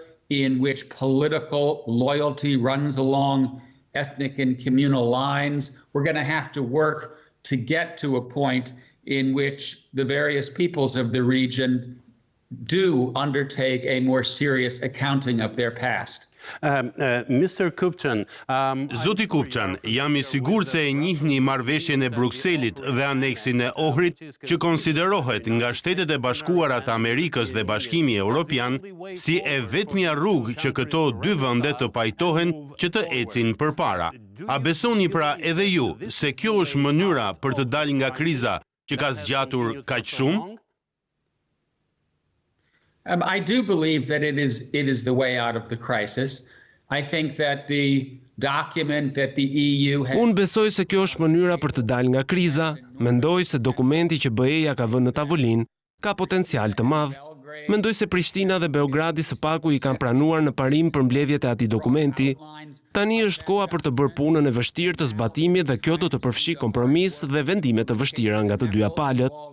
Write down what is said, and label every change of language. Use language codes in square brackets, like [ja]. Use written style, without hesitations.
[en] In which political loyalty runs along ethnic and communal lines, we're going to have to work to get to a point in which the various peoples of the region do undertake a more serious accounting of their past. Mr. Kupçan, [sq] Zoti Kupçan, jam i sigurt se e njihni marrëveshjen e Brukselit dhe aneksin e Ohrit që konsiderohet nga Shtetet e Bashkuara të Amerikës dhe Bashkimi Evropian si e vetmja rrugë që këto dy vende të pajtohen që të ecin përpara. A besoni pra edhe ju se kjo është mënyra për të dalë nga kriza që ka zgjatur kaq shumë? [en] I do believe that it is the way out of the crisis. I think that the document that the EU has... [sq] Unë besoj se kjo është mënyra për të dalë nga kriza, mendoj se dokumenti që BE-ja ka vënë në tavolinë ka potencial të madh. Mendoj se Prishtina dhe Beogradi së paku i kanë pranuar në parim për mbledhjet e atij dokumenti. Tani është koha për të bërë punën e vështirë të zbatimit dhe kjo do të përfshi kompromis dhe vendime të vështira nga të dyja palët.